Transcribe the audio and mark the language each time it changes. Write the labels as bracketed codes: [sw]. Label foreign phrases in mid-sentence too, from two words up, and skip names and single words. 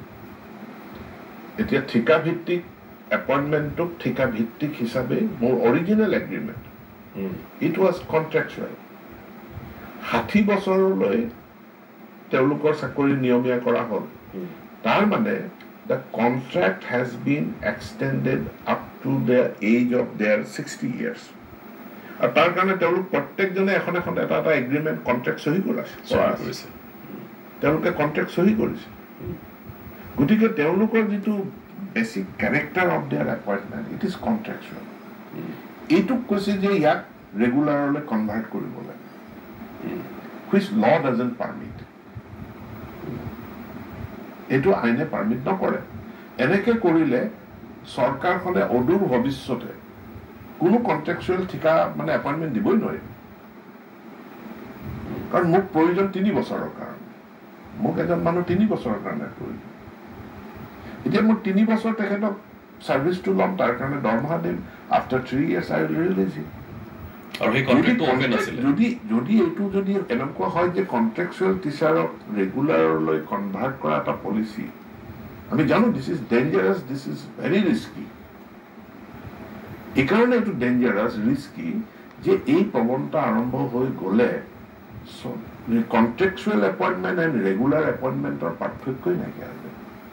[as] এতিয়া ঠিকাভিত্তিক এপইণ্টমেণ্টটোক ঠিকাভিত্তিক হিচাপে মোৰ [en] original agreement it was contractual [as] 60 বছৰলৈ তেওঁলোকৰ চাকৰি নিয়মীয়া কৰা হ'ল তাৰ মানে [en] the contract has been extended up to the age of their 60 years [as] আৰু তাৰ কাৰণে তেওঁলোক প্ৰত্যেকজনে এখন এটা [en] agreement contract [as] চহী কৰিছে তেওঁলোকে কণ্ট্ৰেক্ট চহী কৰিছে গতিকে তেওঁলোকৰ যিটো [en] basic character of their appointment it is contractual [as] এইটোক কৈছে যে ইয়াক ৰেগুলাৰলৈ কনভাৰ্ট কৰিব লাগে [en] which law doesn't permit [as] এইটো আইনে পাৰ্মিট নকৰে এনেকৈ কৰিলে চৰকাৰখনে অদূৰ ভৱিষ্যতে কোনো কণ্ট্ৰেকচুৱেল ঠিকা মানে এপইণ্টমেণ্ট দিবই নোৱাৰিব কাৰণ মোক প্ৰয়োজন 3 বছৰৰ কাৰণে মোক এজন মানুহ 3 বছৰৰ কাৰণে প্ৰয়োজন এতিয়া মোৰ 3 বছৰ তেখেতক চাৰ্ভিচটো ল'ম তাৰ কাৰণে দৰমহা দিম [en] after 3 years I will release him [as] আৰু সেই কণ্ট্ৰেক্টটো অপেন আছিল যদি এইটো যদি এনেকুৱা হয় যে [en] contractual teacher [as] ৰেগুলাৰলৈ কনভাৰ্ট কৰা এটা পলিচি আমি জানো [en] this is dangerous this is very risky [as] এই কাৰণে এইটো [en] dangerous risky [as] যে এই প্ৰৱণতা আৰম্ভ হৈ গ'লে [en] contractual appointment and regular appointment [as] পাৰ্থক্যই নাইকিয়া হৈ যায়